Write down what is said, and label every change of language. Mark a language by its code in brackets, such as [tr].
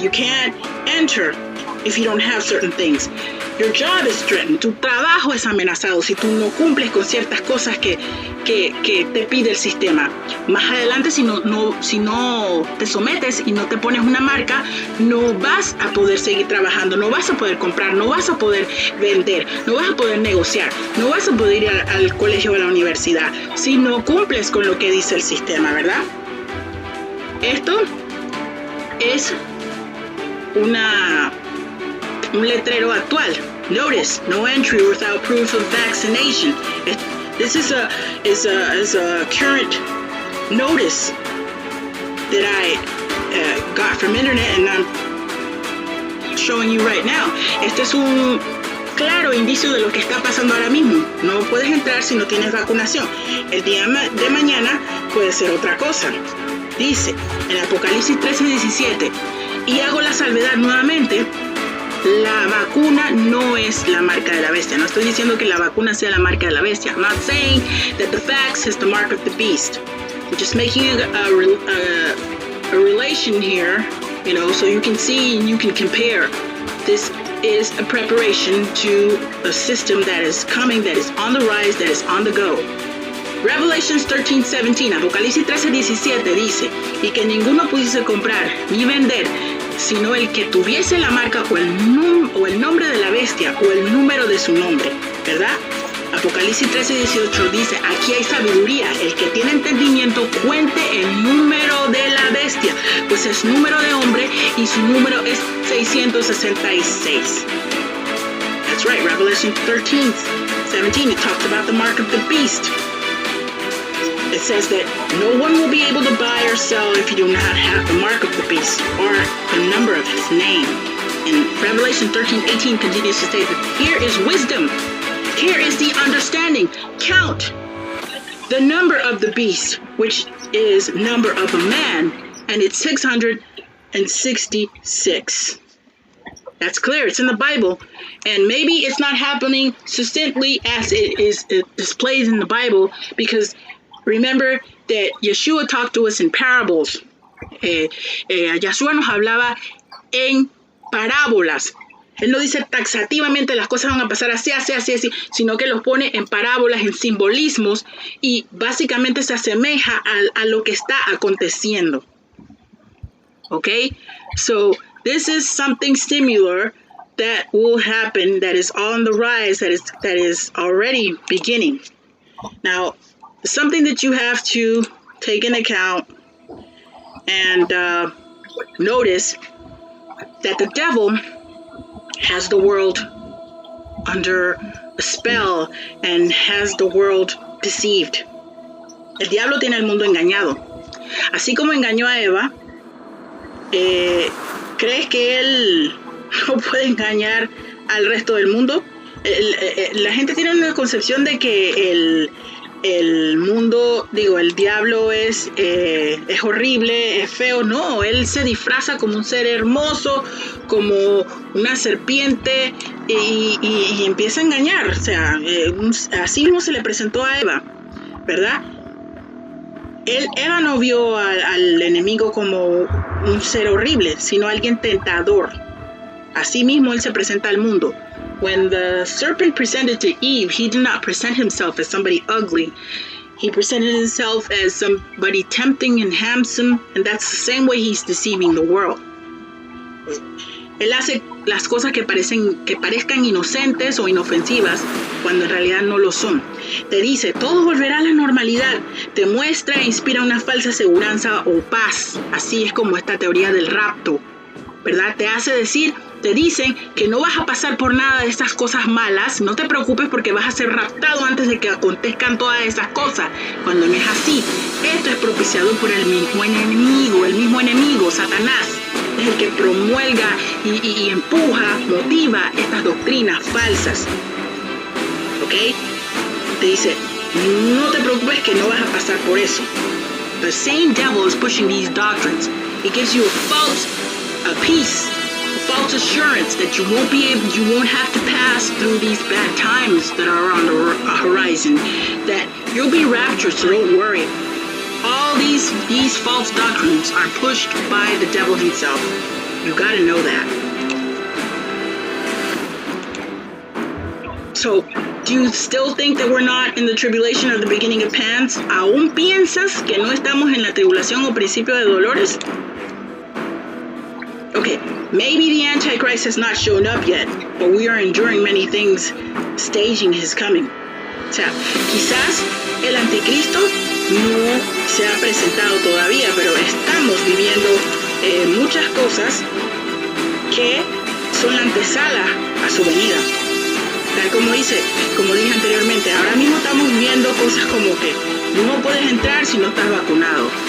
[en] You can't enter if you don't have certain things. Your job is threatened. [es] Tu trabajo es amenazado si tú no cumples con ciertas cosas que te pide el sistema. Más adelante, si no te sometes y no te pones una marca, no vas a poder seguir trabajando, no vas a poder comprar, no vas a poder vender, no vas a poder negociar, no vas a poder ir al colegio o a la universidad si no cumples con lo que dice el sistema, ¿verdad? Esto es un letrero actual. [en] Notice, no entry without proof of vaccination. This is a current notice that I got from internet, and I'm showing you right now. [es] Este es un claro indicio de lo que está pasando ahora mismo. No puedes entrar si no tienes vacunación. El día de mañana puede ser otra cosa. Dice en Apocalipsis 13:17, y hago la salvedad nuevamente, la vacuna no es la marca de la bestia. No estoy diciendo que la vacuna sea la marca de la bestia. [en] I'm not saying that the vax is the mark of the beast. I'm just making a relation here, so you can see and you can compare. This is a preparation to a system that is coming, that is on the rise, that is on the go. [es] Revelations 13:17, Apocalipsis 13:17 dice, y que ninguno pudiese comprar ni vender, sino el que tuviese la marca o el nombre de la bestia o el número de su nombre, ¿verdad? Apocalipsis 13:18 dice, aquí hay sabiduría, el que tiene entendimiento cuente el número de la bestia, pues es número de hombre y su número es 666. [en] That's right, Revelation 13:17, it talks about the mark of the beast. It says that no one will be able to buy or sell if you do not have the mark of the beast or the number of his name. And Revelation 13:18 continues to say that here is wisdom. Here is the understanding. Count the number of the beast, which is number of a man, and it's 666. That's clear. It's in the Bible. And maybe it's not happening succinctly as it displays in the Bible, because remember that Yeshua talked to us in parables. [es] Yeshua nos hablaba en parábolas. Él no dice taxativamente las cosas van a pasar así, sino que los pone en parábolas, en simbolismos, y básicamente se asemeja a lo que está aconteciendo. [en] Okay? So this is something similar that will happen, that is on the rise, that is already beginning. Now, something that you have to take into account and notice that the devil has the world under a spell and has the world deceived. [es] El diablo tiene el mundo engañado. Así como engañó a Eva, ¿crees que él no puede engañar al resto del mundo? La gente tiene una concepción de que el mundo, el diablo es horrible, es feo. No, él se disfraza como un ser hermoso, como una serpiente y empieza a engañar. O sea, así mismo se le presentó a Eva, ¿verdad? Eva no vio al enemigo como un ser horrible, sino alguien tentador. Así mismo él se presenta al mundo. [en] When the serpent presented to Eve, he did not present himself as somebody ugly. He presented himself as somebody tempting and handsome, and that's the same way he's deceiving the world. [es] Él hace las cosas que parezcan inocentes o inofensivas cuando en realidad no lo son. Te dice, todo volverá a la normalidad. Te muestra e inspira una falsa seguridad o paz. Así es como esta teoría del rapto, ¿verdad? Te dicen que no vas a pasar por nada de estas cosas malas. No te preocupes porque vas a ser raptado antes de que acontezcan todas esas cosas. Cuando no es así. Esto es propiciado por el mismo enemigo, Satanás. Es el que promulga y empuja, motiva estas doctrinas falsas. ¿Ok? Te dice, no te preocupes que no vas a pasar por eso. [en] The same devil is pushing these doctrines. It gives you a peace, a false assurance that you won't have to pass through these bad times that are on the horizon, that you'll be raptured, so don't worry. All these false doctrines are pushed by the devil himself. You gotta know that. So, do you still think that we're not in the tribulation or the beginning of pains? [es] ¿Aún piensas que no estamos en la tribulación o principio de dolores? [en] Okay, maybe the Antichrist has not shown up yet, but we are enduring many things staging his coming. [es] O sea, quizás el anticristo no se ha presentado todavía, pero estamos viviendo muchas cosas que son la antesala a su venida. Tal como dije anteriormente, ahora mismo estamos viviendo cosas como que no puedes entrar si no estás vacunado.